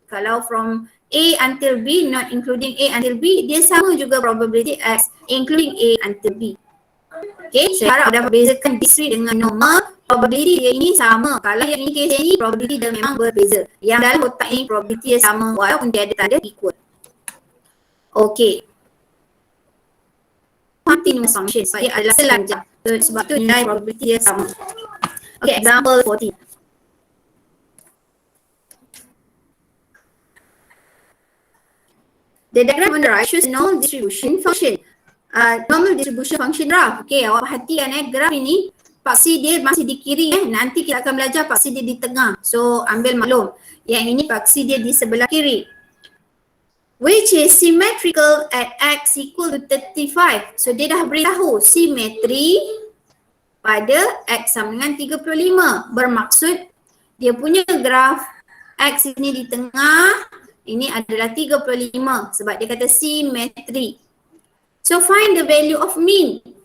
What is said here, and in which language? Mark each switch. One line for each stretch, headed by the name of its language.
English: Kalau from A until B, not including A until B,
Malay: dia sama juga
English: probability X including A until B.
Malay: Okay, saya harap dapat bezakan discrete dengan normal. Probability dia ini sama. Kalau yang ini case ini, probability dia memang berbeza. Yang dalam kotak ini probability dia sama walaupun dia ada tanda equal. Okay. Continuous function, dia adalah selanjar. So, sebab tu nilai probability dia sama. Okay, example 14.
English: The diagram on the right shows normal distribution function. Normal distribution function graph.
Malay: Okay, awak perhatikan graph ini paksi dia masih di kiri Nanti kita akan belajar paksi dia di tengah. So ambil maklum. Yang ini paksi dia di sebelah kiri.
English: Which is symmetrical at X equal to 35.
Malay: So dia dah beritahu simetri pada X sama dengan 35. Bermaksud dia punya graf X ini di tengah, ini adalah 35 sebab dia kata simetri.
English: So find the value of mean.